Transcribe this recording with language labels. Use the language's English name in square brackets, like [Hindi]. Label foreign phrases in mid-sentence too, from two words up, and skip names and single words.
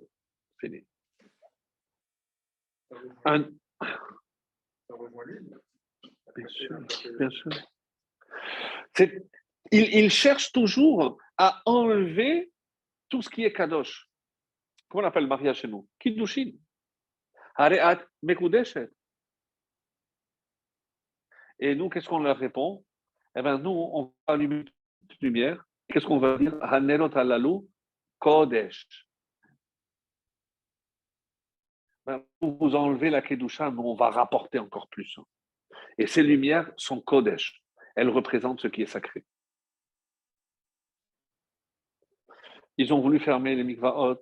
[French] Fini. Ça rejoint lui. Bien sûr, bien sûr. Il cherche toujours à enlever tout ce qui est kadosh. Comment on appelle le mariage chez nous? [Hebrew] קידושין. הרי את מקודשת. [French] Et nous, qu'est-ce qu'on leur répond? Eh bien, nous, on va allumer toute lumière. Qu'est-ce qu'on va dire? [Hebrew] הנרות הללו קודש. [French] Ben, pour vous enlever la kedusha, nous, on va rapporter encore plus. Et ces lumières sont kodesh. Elles représentent ce qui est sacré. Ils ont voulu fermer les mikvaot.